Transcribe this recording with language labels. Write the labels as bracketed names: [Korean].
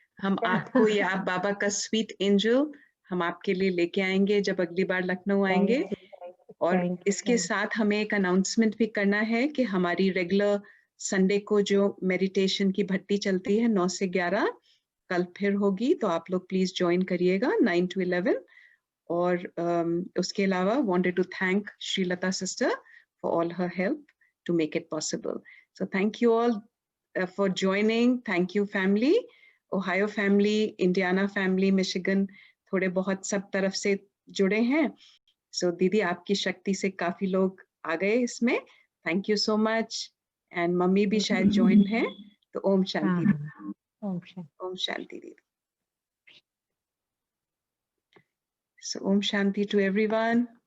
[Hindi] हम आपको या आप बाबा का स्वीट एंजल हम आपके लिए लेके आएंगे जब अगली बार लखनऊ आएंगे। और इसके साथ हमें एक अनाउंसमेंट भी करना है कि हमारी रेगुलर संडे को जो मेडिटेशन की भट्टी चलती है 9 से 11 कल फिर होगी, तो आप लोग प्लीज ज्वाइन करिएगा 9 to 11। और उसके अलावा [English] wanted to thank Srilata sister for all her help to make it possible. So thank you all for joining. Thank you family, Ohio family, Indiana family, Michigan, [Hindi] थोड़े बहुत सब तरफ से जुड़े हैं। So दीदी आपकी शक्ति से काफी लोग आ गए इसमें, [English] Thank you so much. [Hindi] And mummy भी शायद ज्वाइन है, तो ओम शांति। ओम शांति दीदी। [English] So Om Shanti to everyone.